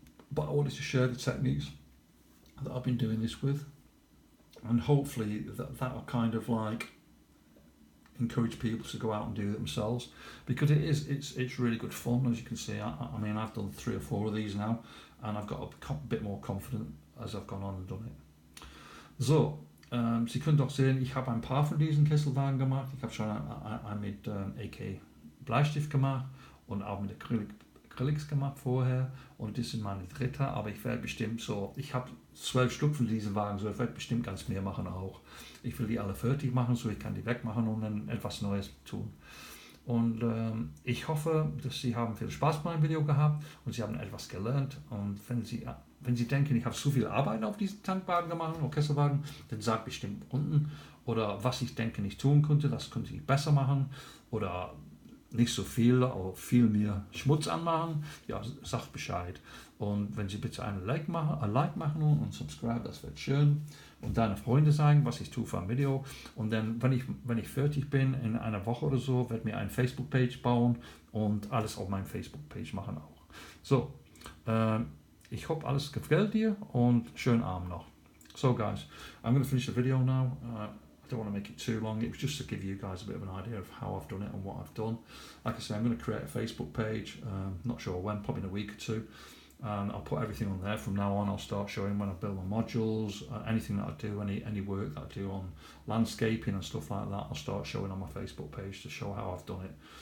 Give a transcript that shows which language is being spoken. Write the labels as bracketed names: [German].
[English] But I wanted to share the techniques that I've been doing this with. And hopefully that'll kind of like encourage people to go out and do it themselves, because it's really good fun. As you can see, I mean, I've done 3 or 4 of these now, and I've got a bit more confident as I've gone on and done it. [German] So, Sie können doch sehen, ich habe ein paar von diesen Kesselwagen gemacht. Ich habe schon einen mit AK Bleistift gemacht und auch mit Acrylics gemacht vorher, und das sind meine dritte, aber ich werde bestimmt so, ich habe 12 Stück von diesen Wagen, so ich werde bestimmt ganz mehr machen auch. Ich will die alle fertig machen, so ich kann die wegmachen und dann etwas Neues tun. Und ich hoffe, dass Sie haben viel Spaß bei meinem Video gehabt und Sie haben etwas gelernt. Und wenn Sie denken, ich habe zu viel Arbeit auf diesen Tankwagen gemacht oder Kesselwagen, dann sagt bestimmt unten, oder was ich denke nicht tun könnte, das könnte ich besser machen, oder nicht so viel, aber viel mehr Schmutz anmachen, ja, sagt Bescheid. Und wenn Sie bitte ein Like machen und subscribe, das wird schön. Und deine Freunde sagen, was ich tue für ein Video. Und dann, wenn ich fertig bin, in einer Woche oder so, werde ich mir eine Facebook-Page bauen und alles auf meiner Facebook-Page machen auch. So, ich hoffe, alles gefällt dir und schönen Abend noch. [English] So guys, I'm going to finish the video now. I don't want to make it too long. It was just to give you guys a bit of an idea of how I've done it and what I've done. Like I say, I'm going to create a Facebook page, not sure when, probably in a week or 2. And I'll put everything on there. From now on, I'll start showing when I build my modules, anything that I do, any work that I do on landscaping and stuff like that, I'll start showing on my Facebook page to show how I've done it.